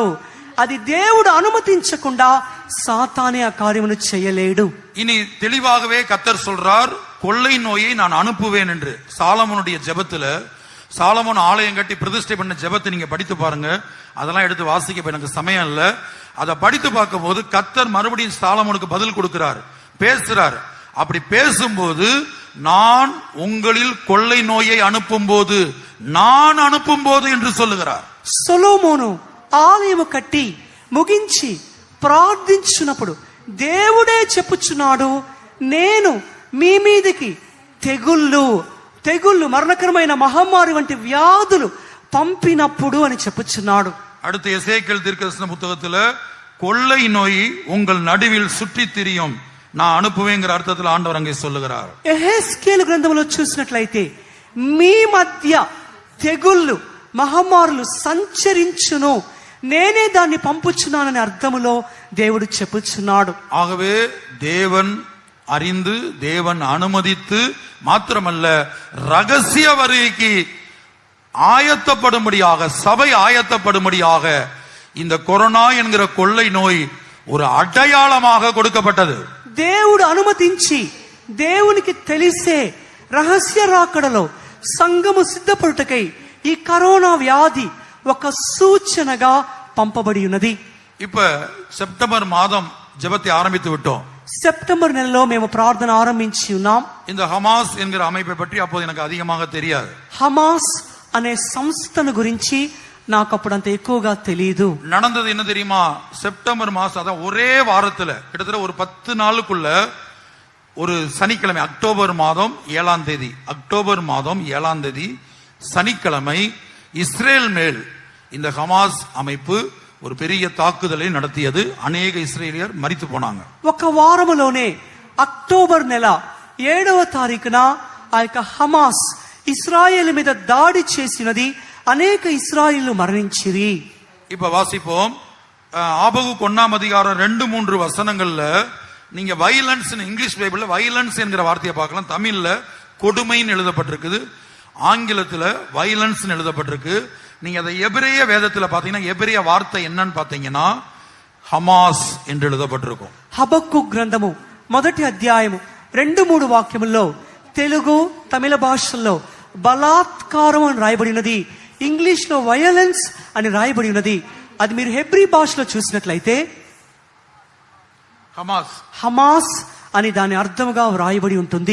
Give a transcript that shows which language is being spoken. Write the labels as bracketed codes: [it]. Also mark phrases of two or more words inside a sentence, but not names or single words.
[te] అది దేవుడు అనుమతించకుండా సాతానే ఆ కార్యమును చేయలేడు. [ta] இனி தெளிவாகவே கர்த்தர் சொல்றார், கொள்ளை நோயை நான் அனுப்புவேன் என்று. சாலமோனுடைய ஜெபத்துல, சாலமோன் ஆலயம் கட்டி பிரதிஷ்டை பண்ண ஜெபத்தை நீங்க படித்து பாருங்க. அதெல்லாம் எடுத்து வாசிக்க எனக்கு சமயம் இல்ல. அதை படித்து பார்க்கும் போது கர்த்தர் மறுபடியும் சாலமோனுக்கு பதில் கொடுக்கிறார், பேசுறார். அப்படி பேசும்போது, நான் உங்களில் கொள்ளை நோயை அனுப்பும் போது, நான் அனுப்பும் போது என்று சொல்லுகிறார். [te] సొలొమోను ఆలయము కట్టి ముగించి ప్రార్థించున్నప్పుడు దేవుడే చెప్పుచున్నాడు, నేను మీ మీదకి తెగుళ్ళు మరణకరమైన మహమ్మారి వంటి వ్యాధులు పంపినప్పుడు అని చెప్పుచున్నాడు. [ta] அடுத்து எசேக்கியேல் தீர்க்கதரிசன புத்தகத்துல கொள்ளை நோய் உங்கள் நடுவில் சுற்றி திரியும், நான் அனுப்புவேங்கிற அர்த்தத்தில் ஆண்டவர் அங்கே சொல்லுகிறார். [te] యెహెజ్కేలు గ్రంథంలో చూసినట్లయితే మీ మధ్య తెగుళ్ళు మహమ్మారులు సంచరించును, నేనే దాన్ని పంపుచున్నాననే అర్థములో దేవుడు చెప్పుచున్నాడు. [ta] ஆகவே தேவன் அறிந்து, தேவன் அனுமதித்து, மாத்திரமல்ல ரகசிய வருகைக்கு ஆயத்தப்படும்படியாக, சபை ஆயத்தப்படும்படியாக இந்த கொரோனா என்கிற கொள்ளை நோய் ஒரு அடையாளமாக கொடுக்கப்பட்டது. [te] దేవుడు అనుమతించి దేవునికి తెలిసే రహస్య రాకడలో సంఘము సిద్ధపడుటకై ఈ కరోనా వ్యాధి ఒక సూచనగా పంపబడి ఉన్నది. [ta] இப்ப செப்டம்பர் மாதம் ஜெபத்தை ஆரம்பித்து விட்டோம். [te] సెప్టెంబర్ నెలలో మేము ప్రార్థన ఆరంభించి ఉన్నాం. [ta] இந்த ஹமாஸ் என்கிற அமைப்பை பற்றி அப்போது எனக்கு அதிகமாக தெரியாது. [te] హమాస్ అనే సంస్థను గురించి నాకు అప్పుడు అంత ఎక్కువగా తెలియదు. [ta] நடந்தது என்ன தெரியுமா? செப்டம்பர் மாசம், அதான் ஒரே வாரத்துல கிட்டத்தட்ட ஒரு 10 நாளுக்குள்ள ஒரு சனிக்கிழமை, அக்டோபர் மாதம் 7ஆம் தேதி சனிக்கிழமை இஸ்ரேல் மேல் இந்த ஹமாஸ் அமைப்பு ஒரு பெரிய தாக்குதலை நடத்தியது. அநேக இஸ்ரேலியர் மரித்து போனாங்க. [te] ఒక వారములోనే అక్టోబర్ నెల 7వ తారీఖున ఆ యొక్క హమాస్ ఇస్రాయేల్ మీద దాడి చేసినది. అనేక ఇస్రాయేలు మరణించిరి. [ta] இப்ப வாசிப்போம். ஆபகுக்கு 1ஆம் அதிகாரம் 2-3 வசனங்கள்ல நீங்க வயலன்ஸ், [en] English Bibleல [ta] வயலன்ஸ் என்கிற வார்த்தையை பார்க்கலாம். தமிழ்ல கொடுமைன்னு எழுதப்பட்டிருக்குது, ஆங்கிலத்துல வயலன்ஸ் எழுதப்பட்டிருக்கு. நீங்க அதை எபிரேய வேதத்துல பாத்தீங்கன்னா எபிரேய வார்த்தை என்னன்னு பாத்தீங்கன்னா హమాస్ என்று எழுதப்பட்டிருக்கும். [te] హబక్కు గ్రంథము 1వ అధ్యాయము 2-3 వాక్యముల్లో తెలుగు, తమిళ భాషల్లో బలాత్కారం అని రాయబడినది, ఇంగ్లీష్ లో వయలెన్స్ అని రాయబడి ఉన్నది. అది మీరు హెబ్రీ భాషలో చూసినట్లయితే హమాస్ అని దాని అర్థముగా రాయబడి ఉంటుంది.